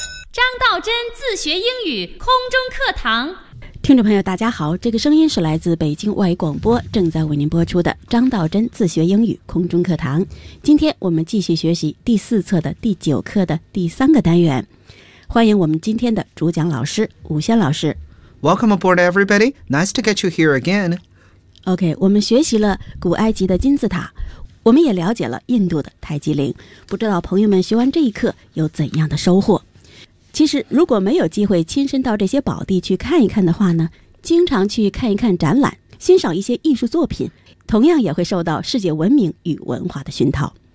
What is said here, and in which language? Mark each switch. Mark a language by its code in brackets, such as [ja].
[zh] 张道真自学英语空中课堂。听众朋友大家好，这个声音是来自北京外语广播正在为您播出的张道真自学英语空中课堂。今天我们继续学习第四册的第九课的第三个单元，欢迎我们今天的主讲老师武轩老师。 [en] Welcome aboard everybody, nice to get you here again. [zh] OK, 我们学习了古埃及的金字塔，我们也了解了印度的泰姬陵，不知道朋友们学完这一课有怎样的收获。其实如果没有机会亲身到这些宝地去看一看的话呢，经常去看一看展览，欣赏一些艺术作品，同样也会受到世界文明与文化的熏陶。